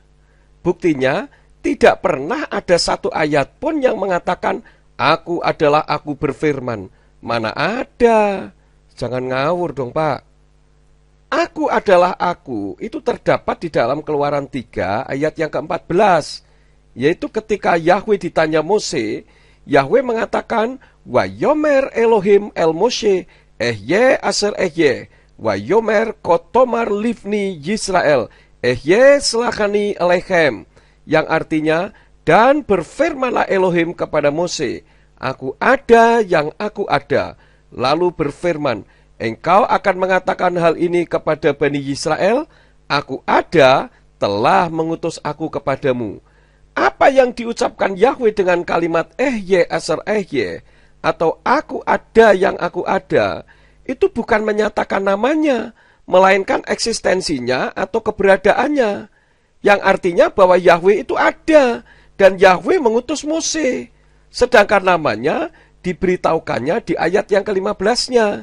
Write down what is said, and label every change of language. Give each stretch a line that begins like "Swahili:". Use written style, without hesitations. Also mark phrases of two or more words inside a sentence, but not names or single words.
Indonesian: Buktinya, tidak pernah ada satu ayat pun yang mengatakan, aku adalah aku berfirman. Mana ada? Jangan ngawur dong Pak. Aku adalah aku, itu terdapat di dalam Keluaran 3 ayat yang ke-14. Yaitu ketika Yahweh ditanya Mose, Yahweh mengatakan,
Hebrew: ויאמר אלוהים אל משה אהיה אשר אהיה ויאמר כה תאמר לבני ישראל אהיה שלחני אליכם.
Indonesian: Yang artinya, dan berfirmanlah Elohim kepada Mose, aku ada yang aku ada. Lalu berfirman, engkau akan mengatakan hal ini kepada Bani Yisrael, aku ada telah mengutus aku kepadamu. Apa yang diucapkan Yahweh dengan kalimat
Hebrew: אהיה אשר אהיה,
Indonesian: atau aku ada yang aku ada, itu bukan menyatakan namanya, melainkan eksistensinya atau keberadaannya. Yang artinya bahwa Yahweh itu ada, dan Yahweh mengutus Mose. Sedangkan namanya diberitahukannya di ayat yang ke-15-nya.